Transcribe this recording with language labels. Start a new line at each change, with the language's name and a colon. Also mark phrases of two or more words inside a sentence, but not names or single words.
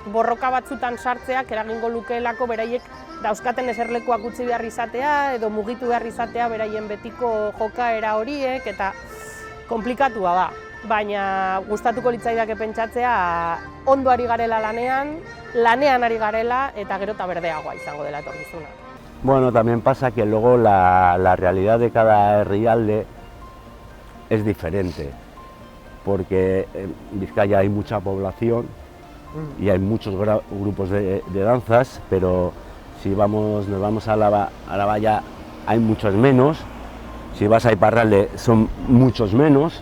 Basque: Borroka batzutan sartzeak eragingo lukeelako beraiek dauzkaten eserlekuak utzi behar izatea edo mugitu behar izatea beraien betiko jokaera horiek eta konplikatua da. Baina gustatuko litzaidake pentsatzea ondo ari garela lanean ari garela eta gero eta berdeagoa izango dela etorkizuna. Bueno,
Spanish: también pasa que luego la realidad de cada herrialde es diferente, porque en Vizcaya hay mucha población y hay muchos grupos de danzas, pero si nos vamos a la valla hay muchos menos, si vas a Iparralde son muchos menos.